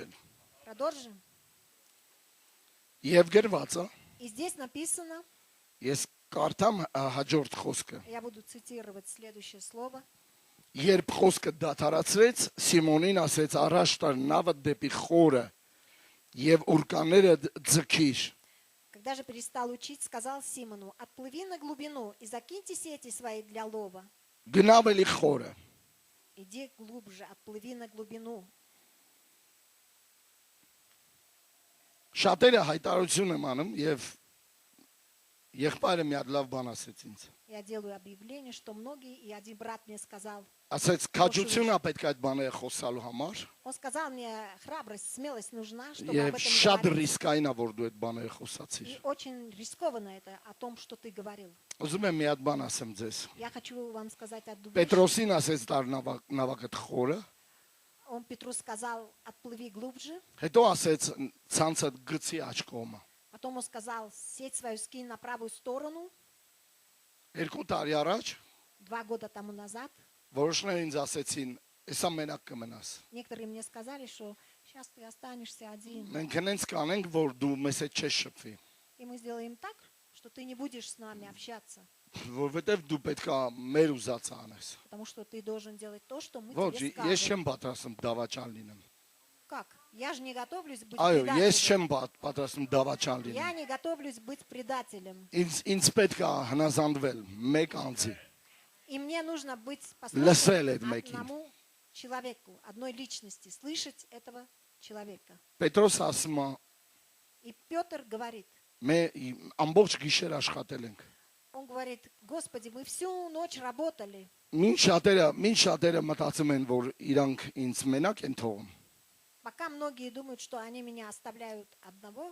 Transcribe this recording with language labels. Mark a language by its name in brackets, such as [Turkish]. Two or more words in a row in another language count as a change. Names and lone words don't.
[Russian] Продолжим. [Armenian] Եվ գրված է, [Russian] И здесь написано, [Armenian] ես կարդամ հաջորդ խոսքը։ [Russian] я буду цитировать следующее слово. [Armenian] Երբ խոսքը դադարացրեց, Սիմոնին ասեց. «Առաջ տար նավը դեպի խորը եւ ուրկաները ձգիր»։ [Russian] Когда же перестал учить, сказал Симону, отплыви на глубину и закиньте сети свои для лова. [Armenian] Գնավ էլի խորը։ [Russian] Иди глубже, отплыви на глубину. [Armenian] Շատերը հայտարարություն եմ անում եւ Եղբայրը մի հատ լավ բան ասեց ինձ։ [Russian] Я делаю объявление, что многие, и один брат мне сказал, [Armenian] Ասեց քաջությունն է պետք այդ բաները խոսալու համար [Russian] он сказал мне, храбрость, смелость нужна, чтобы [Armenian] եւ [Russian] об этом [Armenian] շատ [Russian] говорить. [Armenian] ռիսկային է որ дու այդ բաները խոսացիր։ [Russian] И очень рискованно это о том, что ты говорил. [Armenian] Ուզում եմ մի հատ բան ասեմ ձեզ։ [Russian] Я хочу вам сказать одну вещь. [Armenian] Պետրոսին ասեց դար նավակը խորը, [Russian] Он Петру сказал, отплыви глубже. [Armenian] հետո ասեց ցանցը գցի աջ կողմը։ [Russian] Потом он сказал, сеть свою скинь на правую сторону. [Armenian] 2 տարի առաջ [Russian] 2 года тому назад [Armenian] որոշները ինձ ասեցին, «Էսա մենակ կմնաս»։ [Russian] некоторые мне сказали, что сейчас ты останешься один. [Armenian] Մենք հենց կանենք, որ դու մեզ հետ չես շփվի, [Russian] И мы сделаем так, что ты не будешь с нами общаться. [Armenian] որովհետև դու պետքա մեր ուզածը անես։ [Russian] Потому что ты должен делать то, что мы [Armenian] Ոչ, [Russian] тебе [Armenian] ես [Russian] скажем. [Armenian] չեմ պատրաստում դավաճան լինեմ։ [Russian] Как? Я же не готовлюсь быть [Armenian] Այո, ես չեմ [Russian] предателем. [Armenian] պատրաստում դավաճան լինեմ։ [Russian] Я не готовлюсь быть предателем. [Armenian] Ինձ պետքա հնազանդվել մեկ անձի։ [Russian] И мне нужно быть [Armenian] Լսել այդ [Russian] послушным [Armenian] մեկին։ [Russian] одному человеку, одной личности, слышать этого человека. [Armenian] Պետրոս ասում է, [Russian] И Петр говорит, [Armenian] «Մենք ամբողջ գիշեր աշխատել ենք»։ [Russian] он говорит, Господи, мы всю ночь работали. [Armenian] Մին շատերը մտածում են, որ իրանք ինձ մենակ են թողում, [Russian] Пока многие думают, что они меня оставляют одного,